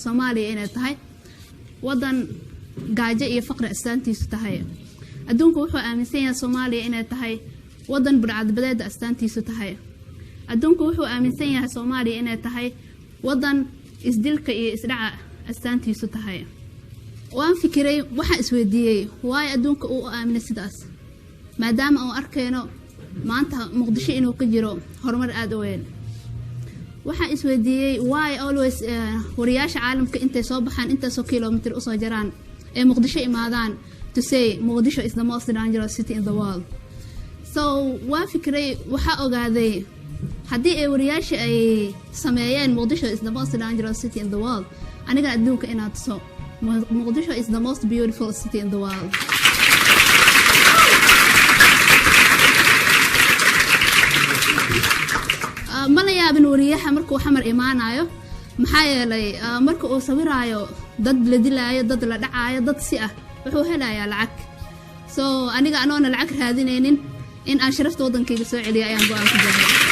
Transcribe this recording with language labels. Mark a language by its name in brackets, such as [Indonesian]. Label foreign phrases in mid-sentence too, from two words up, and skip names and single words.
[Somali] Soomaaliya inay tahay wadan gaajo iyo faqri astaantiisu tahay adduunku wuxuu aaminsan yahay Soomaaliya inay tahay wadan burcadbadeed astaantiisu tahay adduunku wuxuu aaminsan yahay Soomaaliya inay tahay wadan isdilka iyo isdhaca astaantiisu tahay waan fikiray waxa isweydiiyay why adduunka uu aaminay sidaas maadaama uu arkayno maanta Muqdisho inuu ka jiro horumar aad u weyn waxa isweydiiyay [English] why always [Somali] wariyaasha caalamka intay soo baxaan inta soo kilometer u soo jaraan ee Muqdisho imaadaan [English] to say Muqdisho is the most dangerous city in the world [Somali] so waan fikiray waxa ogaaday haddii ay wariyaasha ay sameeyeen [English] Muqdisho is the most dangerous city in the world [Somali] aniga adduunka inaad soo [English] Muqdisho is the most beautiful city in the world [Somali] mana yaabin wariyaha markuu xamar imaanayo maxaa yeelay marka uu sawiraayo dad la dilaayo dad la dhacaayo dad si ah wuxuu helayaa lacag so aniga anoona lacag raadinaynin in aan sharafta wadankayga soo celiyo ayaan go'aan ku gaaray